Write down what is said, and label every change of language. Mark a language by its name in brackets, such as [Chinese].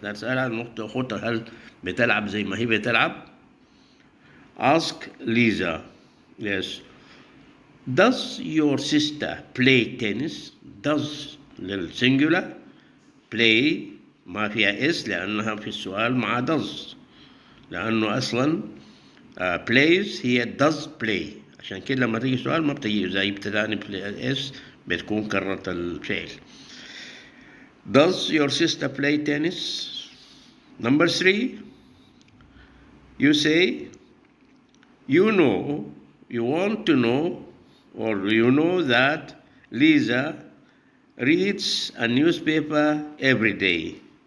[Arabic] تسألها عن أختها هل بتلعب زي ما هي بتلعب. [English] Ask Lisa. Yes. Does your sister play tennis? Does للسنجولار. [Arabic] play ما فيها اس لأنها في السؤال مع does. لأنه أصلا plays هي does play. عشان كده لما تيجي سؤال ما بتجي زي ابتداني اس بتكون كررت الفعل. [English] Does your sister play tennis? Number 3, you say you want to know, or you know that Lisa reads a newspaper every day.